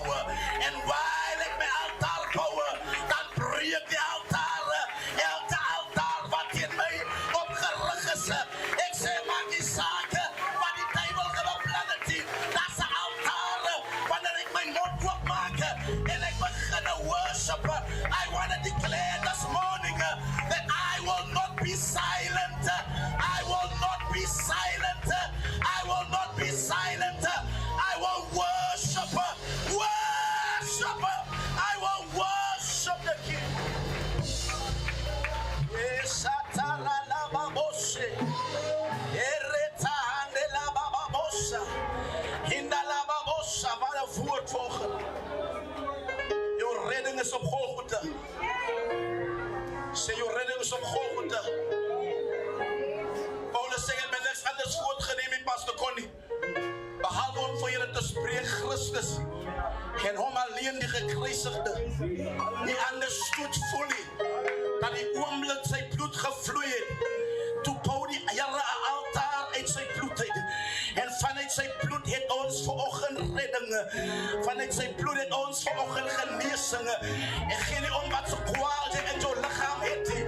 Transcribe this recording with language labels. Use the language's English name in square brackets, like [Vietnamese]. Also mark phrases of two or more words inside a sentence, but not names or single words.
[Afrikaans] En while ek my altaar bou, dan breek die altaar. Elke altaar wat in my opgerig is. Ek sê maak nie saak wat die duiwel beplan het nie. Daar's 'n altaar wanneer ek my mond oop maak en ek begin worship. [English] I want to declare this morning that I will not be silent. I will not be silent. I will not be silent. I will worship. Worship. I will worship the King. Yes, Ataralababoshe. Eretahandelababosha. [Afrikaans] Hindalababosha. Wat 'n woord volgen. Jouw redding is op Golgotha. Sê jou redding is op Golgotha. Paulus sê het met niks anders voortgeneem nie, Pastor Connie. Behalwe om vir julle te spreek Christus en hom alleen die gekruisigde. [English] He understood fully [Afrikaans] dat die oomblik sy bloed gevloei het, toe bou die Here 'n altaar uit sy bloed uit. En Vanuit sy bloed het ons vanoggend redding. Vanuit sy bloed het ons vanoggend genesing. Ek gee nie om wat so kwaad jy in jou liggaam het nie.